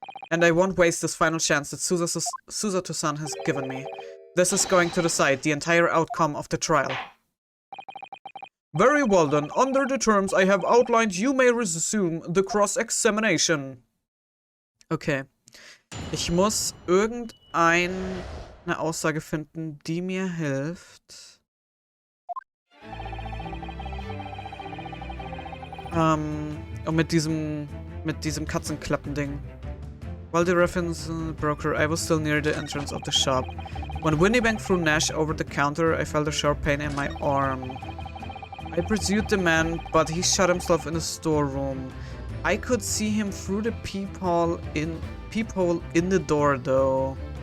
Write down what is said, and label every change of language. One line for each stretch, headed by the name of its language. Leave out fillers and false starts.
English: And I won't waste this final chance that Susato-san has given me. This is going to decide the entire outcome of the trial. Very well then. Under the terms I have outlined, you may resume the cross-examination. Okay.
German: Ich muss irgendeine Aussage finden, die mir hilft. Und mit diesem Katzenklappen-Ding.
English: While the reference broker, I was still near the entrance of the shop. When Winnie banged through Nash over the counter, I felt a sharp pain in my arm. I pursued the man, but he shut himself in the storeroom. I could see him through the peephole in the door, though.